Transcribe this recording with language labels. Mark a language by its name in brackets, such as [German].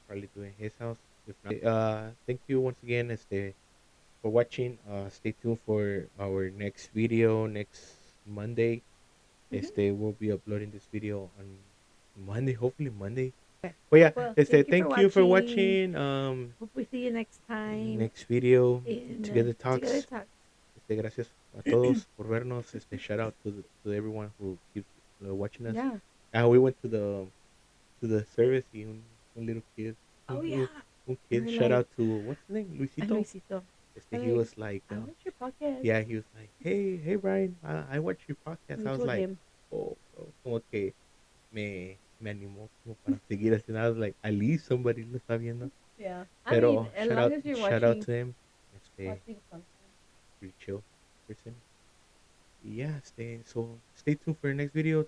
[English] Probably do it in his house. If not, thank you once again, for watching. Stay tuned for our next video next Monday. We'll be uploading this video on Monday, hopefully Monday. Okay. But yeah, Well, thank you for watching. Hope we see you next time. Next video, In Together Talks. Together Talks. [Spanish] Gracias a todos por vernos. [English] Shout out to everyone who keeps watching us. Yeah. We went to the service y un little kid. Oh yeah. Un kid. Shout out to what's his name? Luisito. Luisito. He was like, I watch your podcast. yeah, he was like, hey Brian, I watch your podcast. I was like, him. [Spanish] oh, bro, como que me animó como para seguir haciendo. [English] I was like, at least somebody [Spanish] lo está viendo. [English] Yeah. [Spanish] Pero [English] I mean, as long as you're shout out to him. watching something. Pretty chill person. Yeah, so stay tuned for the next video.